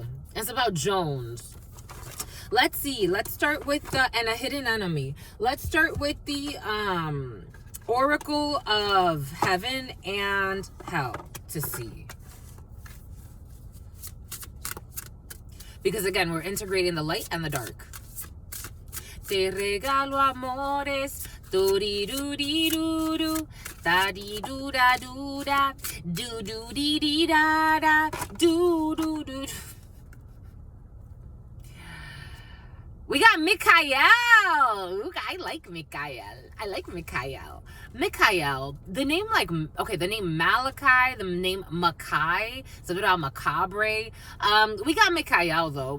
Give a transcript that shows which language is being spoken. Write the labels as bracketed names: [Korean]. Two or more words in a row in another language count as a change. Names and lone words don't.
[English] And it's about Jones. Let's see. Let's start with and a hidden enemy. Let's start with the oracle of heaven and hell to see. Because again, we're integrating the light and the dark. [Spanish] Te regalo amores, do-di-do-di-do-do, da-di-do-da-do-da, do-do-di-di-da-da, do-do-do. [English] We got Mikael. Ooh, I like Mikael. Mikael. The name, the name Malachi, the name Makai, something about macabre. We got Mikael though.